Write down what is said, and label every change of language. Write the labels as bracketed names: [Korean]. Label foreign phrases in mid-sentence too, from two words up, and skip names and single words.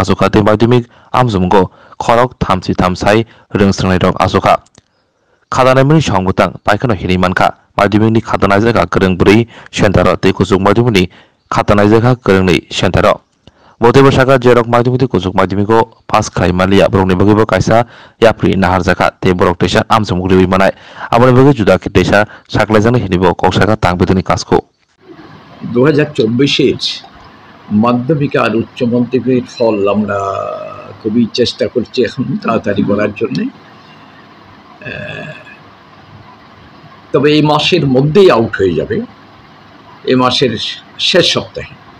[Kok Borok] आसखा ते माध्यमिक आमजमुंगो खरक 33 साइ रोंस्रोंनाय रक आसखा खादानायमनि संगतां पाइखानो हिरिमानखा माध्यमिकनि खातानाय जायगा गोरों ब्रै सेन्टार ते कुसुक माध्यमिकनि खातानाय जायगा गोरों नै सेन्टार बतेबो सागा जेरक माध्यमिक कुसुक माध्यमिको पास खाय मालिया ब्रकनि बगैबो कायसा याफ्रि नाहार जाखा ते ब्रक तेसा आमजमुग रिबि मानाय आबनि बगै जुदा तेसा साकलायजानो हिनिबो कक्सागा तांबिदनि कासको [Bangla] 2024 মাধ্যমিক আর উচ্চ মাধ্যমিকের ফল আমরা খুবই চেষ্টা করছি এখন তাড়াতাড়ি করার জন্য। তবে এই মাসের মধ্যেই আউট হয়ে যাবে, এই মাসের শেষ সপ্তাহে।